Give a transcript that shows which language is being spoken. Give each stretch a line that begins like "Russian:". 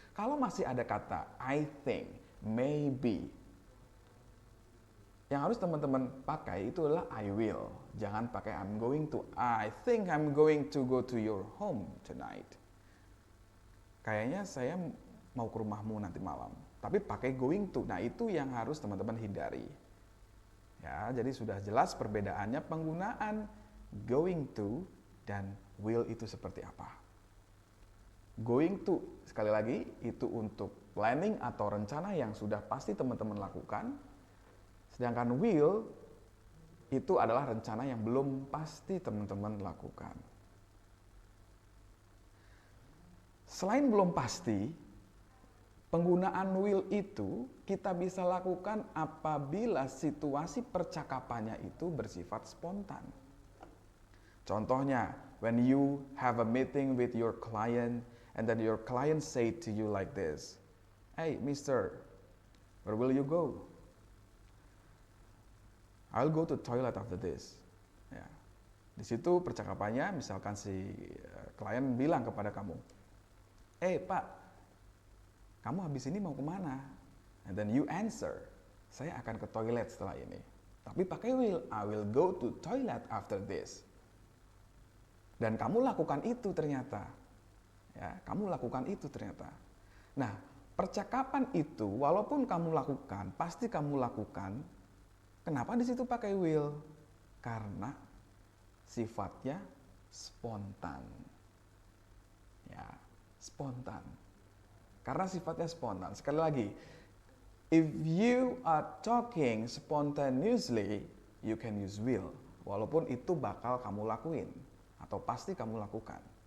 Indonesian: Kalau masih ada kata I think, maybe, yang harus teman-teman pakai itu adalah I will. Jangan pakai I'm going to.
English: I think I'm going to go to your home tonight.
Indonesian: Kayaknya saya mau ke rumahmu nanti malam. Tapi pakai going to. Nah itu yang harus teman-teman hindari. Ya, jadi sudah jelas perbedaannya penggunaan going to dan will itu seperti apa. Going to, sekali lagi, itu untuk planning atau rencana yang sudah pasti teman-teman lakukan. Sedangkan will itu adalah rencana yang belum pasti teman-teman lakukan. Selain belum pasti, penggunaan will itu kita bisa lakukan apabila situasi percakapannya itu bersifat spontan.
English: Contohnya, when you have a meeting with your client and then your client say to you like this, "Hey, mister, where will you go?" I'll go to toilet after this. Ya.
Indonesian: Di situ percakapannya, misalkan si klien bilang kepada kamu, Pak, kamu habis ini mau kemana?
English: And then you answer,
Indonesian: saya akan ke toilet setelah ini. Tapi pakai will,
English: I will go to toilet after this.
Indonesian: Dan kamu lakukan itu ternyata. Ya, kamu lakukan itu ternyata. Nah, percakapan itu walaupun kamu lakukan, pasti kamu lakukan. Kenapa di situ pakai will? Karena sifatnya spontan. Ya, spontan. Karena sifatnya spontan. Sekali lagi,
English: if you are talking spontaneously, you can use will.
Indonesian: Walaupun itu bakal kamu lakuin atau pasti kamu lakukan.